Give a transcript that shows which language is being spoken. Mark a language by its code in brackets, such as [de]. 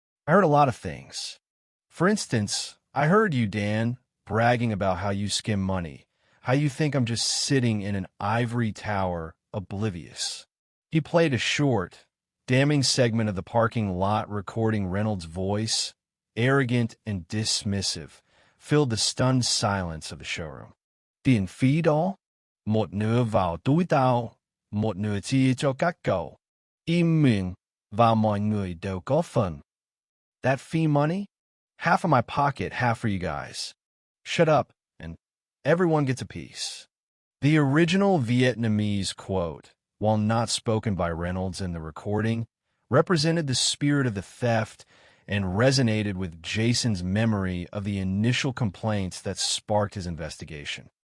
[en] I heard a lot of things. For instance, I heard you, Dan, bragging about how you skim money, how you think I'm just sitting in an ivory tower, oblivious. He played a short, damning segment of the parking lot recording Reynolds' voice, arrogant and dismissive, filled the stunned silence of the showroom. [vi] Tiền phí đó, một nửa vào túi tao, một nửa chia cho các cậu. Im miệng, và mọi người đều có phần. [en] That fee money? Half of my pocket, half for you guys. Shut up, and everyone gets a piece. The original Vietnamese quote, while not spoken by Reynolds in the recording, represented the spirit of the theft and resonated with Jason's memory of the initial complaints that sparked his investigation.